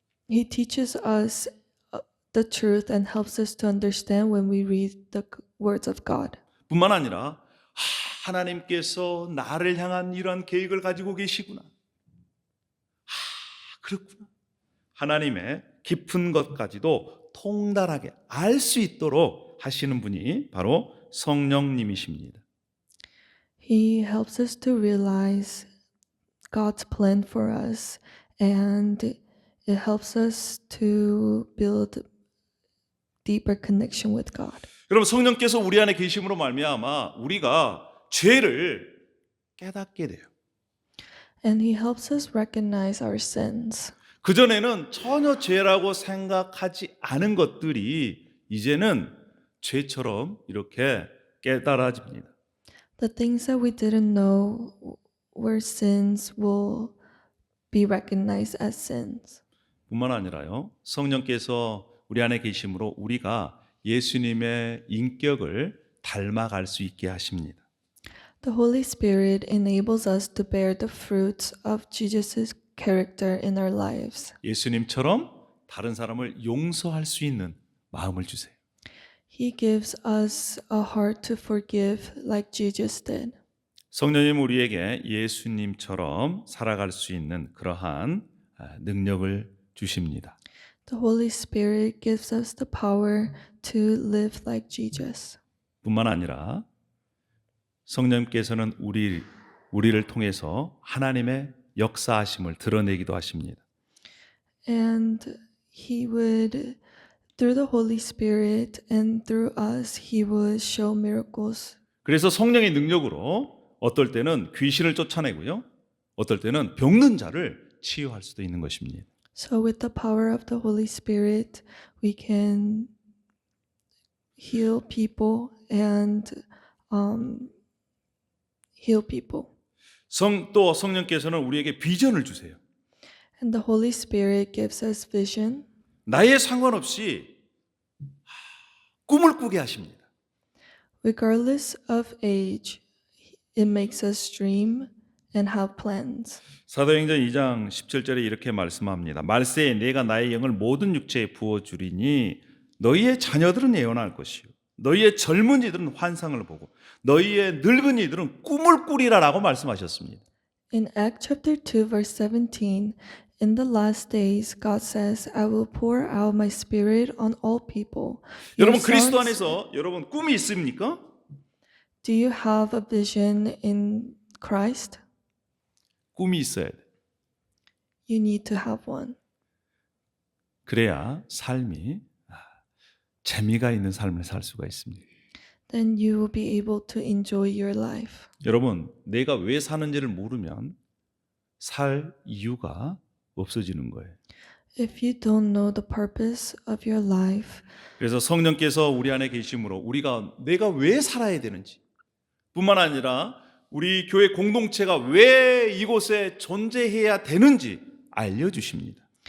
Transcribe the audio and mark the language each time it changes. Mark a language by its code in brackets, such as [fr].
[en] He teaches us the truth and helps us to understand when we read the words of God. [ko] 뿐만 아니라 하나님께서 나를 향한 이런 계획을 가지고 계시구나. 그렇구나. 하나님의 깊은 것까지도 통달하게 알 수 있도록 하시는 분이 바로 성령님이십니다. [en] He helps us to realize God's plan for us, and it helps us to build deeper connection with God. [ko] 여러분, 성령께서 우리 안에 계심으로 말미암아 우리가 죄를 깨닫게 돼요. [en] And He helps us recognize our sins. [ko] 그전에는 전혀 죄라고 생각하지 않은 것들이 이제는 죄처럼 이렇게 깨달아집니다. [en] The things that we didn't know were sins will be recognized as sins. [ko] 뿐만 아니라요, 성령께서 우리 안에 계심으로 우리가 예수님의 인격을 닮아갈 수 있게 하십니다. [en] The Holy Spirit enables us to bear the fruits of Jesus' character in our lives. [ko] 예수님처럼 다른 사람을 용서할 수 있는 마음을 주세요. [en] He gives us a heart to forgive like Jesus did. [ko] 성령님 우리에게 예수님처럼 살아갈 수 있는 그러한 능력을 주십니다. [en] The Holy Spirit gives us the power to live like Jesus. [ko] 뿐만 아니라 성령께서는 우리 우리를 통해서 하나님의 역사하심을 드러내기도 하십니다. [en] And he would, through the Holy Spirit and through us, he would show miracles. [ko] 그래서 성령의 능력으로 어떨 때는 귀신을 쫓아내고요. 어떨 때는 병든 자를 치유할 수도 있는 것입니다. [en] So with the power of the Holy Spirit, we can heal people and heal people. [ko] 또 성령께서는 우리에게 비전을 주세요. [en] And the Holy Spirit gives us vision. [ko] 나이에 상관없이 꿈을 꾸게 하십니다. [en] Regardless of age, it makes us dream and have plans. [ko] 사도행전 2장 17절에 이렇게 말씀합니다. 말세에 내가 나의 영을 모든 육체에 부어주리니 너희의 자녀들은 예언할 것이요 너희의 젊은이들은 환상을 보고 너희의 늙은이들은 꿈을 꾸리라라고 말씀하셨습니다. [en] In Acts chapter 2 verse 17, in the last days God says, I will pour out my spirit on all people. Your [ko] 여러분 그리스도 [en] sons- [ko] 안에서 여러분 꿈이 있습니까? [en] Do you have a vision in Christ? [ko] 꿈이 있어야 돼. [en] You need to have one. [ko] 그래야 삶이 재미가 있는 삶을 살 수가 있습니다. [en] Then you will be able to enjoy your life. [ko] 여러분 내가 왜 사는지를 모르면 살 이유가 없어지는 거예요. [en] If you don't know the purpose of your life, [ko] 그래서 성령께서 우리 안에 계심으로 내가 왜 살아야 되는지 뿐만 아니라 우리 교회 공동체가 왜 이곳에 존재해야 되는지 알려주십니다.